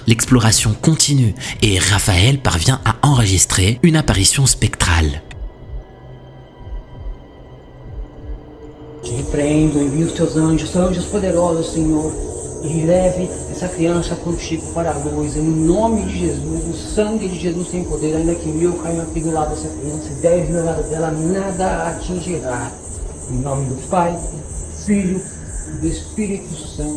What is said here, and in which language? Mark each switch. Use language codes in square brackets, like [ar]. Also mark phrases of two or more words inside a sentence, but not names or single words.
[fr] L'exploration continue et Rafael parvient à enregistrer une apparition spectrale. [pt] Te repreendo, envio os teus anjos poderosos, Senhor, e leve essa criança contigo para a luz, em nome de Jesus, o sangue de Jesus tem poder, ainda que 1000 caiam aqui do lado dessa criança e 10 do lado dela, nada a atingirá. Em nome do Pai, do Filho e do Espírito Santo.